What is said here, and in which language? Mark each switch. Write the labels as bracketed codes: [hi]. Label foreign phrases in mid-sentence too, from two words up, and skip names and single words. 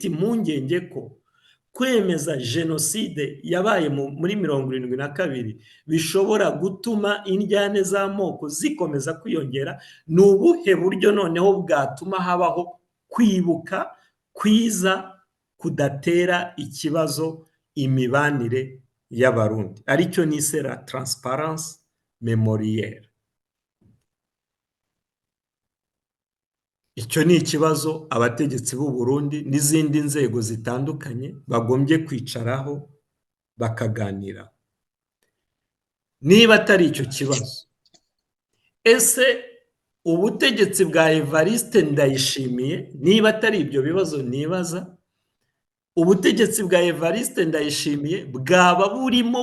[rw] impungenge ko kwemeza jenoside yabaye muri 1972 bishobora gutuma indyane z'amoko zikomeza kwiyongera, ni ubuhe buryo noneho bwatuma habaho kwibuka kwiza kudatera ikibazo imibanire y'Abarundi, aricyo nise [fr] la transparence mémorielle? [rw] Icyo ni ikibazo abategetsi b'u Burundi n'izindi nzego zitandukanye bagombye kwicaraho bakaganira. Niba atari icyo kibazo, ese ubutegetsi bwa Evariste Ndayishimiye, niba atari ibyo bibazo nibaza, ubutegetsi bwa Evariste Ndayishimiye bwaba burimo